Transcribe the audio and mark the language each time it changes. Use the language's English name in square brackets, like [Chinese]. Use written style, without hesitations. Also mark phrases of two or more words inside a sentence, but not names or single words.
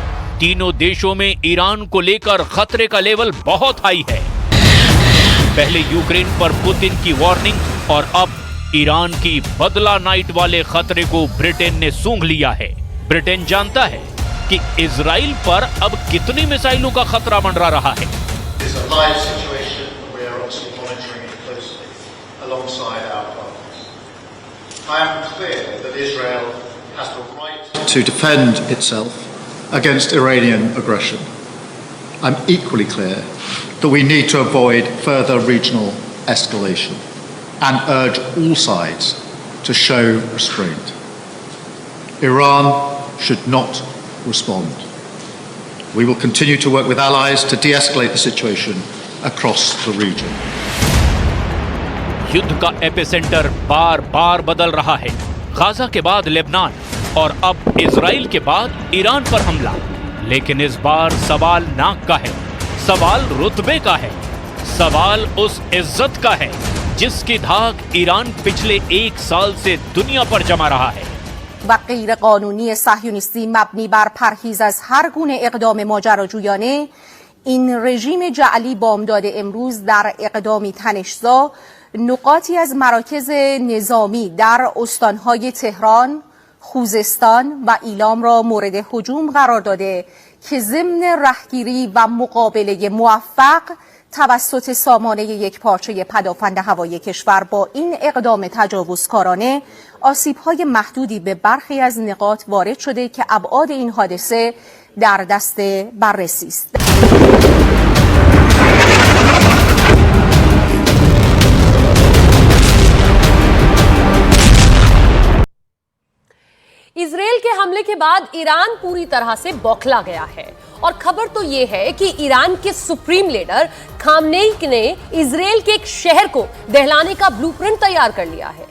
[Hindi] तीनों देशों में ईरान को लेकर खतरे का लेवल बहुत हाई है। पहले यूक्रेन पर पुतिन की वार्निंग और अब ईरान की बदला नाइट वाले खतरे को ब्रिटेन ने सूंघ लिया है। ब्रिटेन जानता है कि इजराइल पर अब कितनी मिसाइलों का खतरा मंडरा रहा है। [English] To defend itself against Iranian aggression. I'm equally clear that we need to avoid further regional escalation and urge all sides to show restraint. Iran should not respond. We will continue to work with allies to de-escalate the situation across the region. [Hindi] युद्ध का एपिसेंटर बार बार बदल रहा है। गाजा के बाद लेबनान और अब इजराइल के बाद ईरान पर हमला। लेकिन इस बार सवाल नाक का है, सवाल रुतबे का है, सवाल उस इज्जत का है जिसकी धाक ईरान पिछले 1 साल से दुनिया पर जमा रहा है। [Persian] و غیر قانونی صهیونیستی مبنی بر پرهیز از هر گونه اقدام ماجراجویانه، این رژیم جعلی بامداد امروز در اقدامی تنش‌زا نقاطی از مراکز نظامی در استانهای تهران، خوزستان و ایلام را مورد هجوم قرار داده که ضمن رهگیری و مقابله موفق توسط سامانه یکپارچه پدافند هوایی کشور با این اقدام تجاوزکارانه آسیب‌های محدودی به برخی از نقاط وارد شده که ابعاد این حادثه در دست بررسی است. [Hindi] इजराइल के हमले के बाद ईरान पूरी तरह से बौखला गया है और खबर तो यह है कि ईरान के सुप्रीम लीडर खामनेई ने इजराइल के एक शहर को दहलाने का ब्लूप्रिंट तैयार कर लिया है।